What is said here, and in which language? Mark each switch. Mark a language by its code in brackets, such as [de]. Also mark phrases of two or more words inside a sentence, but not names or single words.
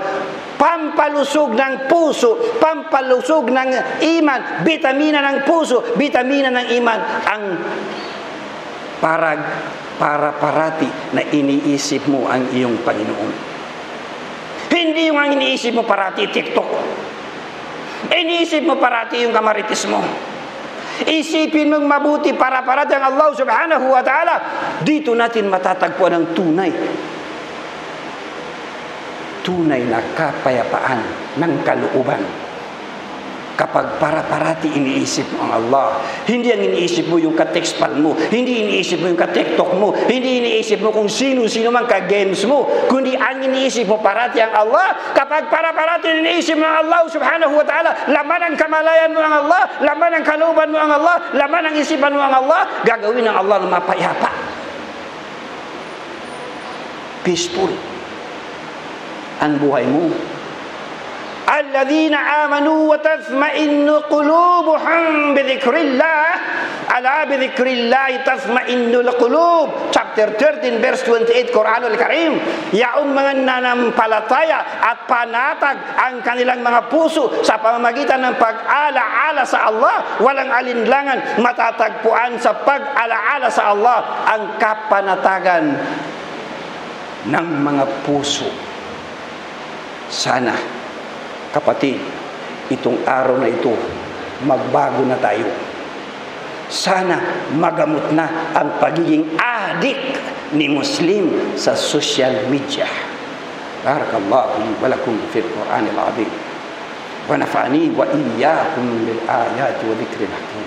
[tl] Pampalusog ng puso, pampalusog ng iman, bitamina ng puso, bitamina ng iman, ang para parati na iniisip mo ang iyong Panginoon. Hindi yung ang iniisip mo parati TikTok. Iniisip mo parati yung kamaritis mo. Isipin mong mabuti para parati ang Allah [ar] سبحانه وتعالى. [tl] Dito natin matatagpuan ang tunay na kapayapaan ng kalooban. Kapag para-parati iniisip mo ang Allah, hindi ang iniisip mo yung ka-textpal mo, hindi iniisip mo yung ka-tiktok mo, hindi iniisip mo kung sino-sino man ka-games mo, kundi ang iniisip mo parati ang Allah. Kapag para-parati iniisip mo ang Allah [ar] سبحانه وتعالى, [tl] laman ang kamalayan mo ang Allah, laman ang kalooban mo ang Allah, laman ang isipan mo ang Allah, gagawin ng Allah na mapayapa. Peaceful ang buhay mo. [ar] الذين آمنوا وتطمئن قلوبهم بذكر الله. ألا بذكر الله تطمئن القلوب. [en] Chapter 13 verse 28 [ar] القرآن الكريم. [tl] Yaong mga nanampalataya at panatag ang kanilang mga puso sa pamamagitan ng pag-ala-ala sa Allah, walang alinlangan, matatagpuan sa pag-ala-ala sa Allah ang kapanatagan ng mga puso. Sana, kapatid, itong araw na ito, magbago na tayo. Sana magamot na ang pagiging adik ni Muslim sa [en] social media. [ar] بارك الله ولكم في القرآن العظيم. ونفعني وإياكم بالآيات والذكر الحكيم.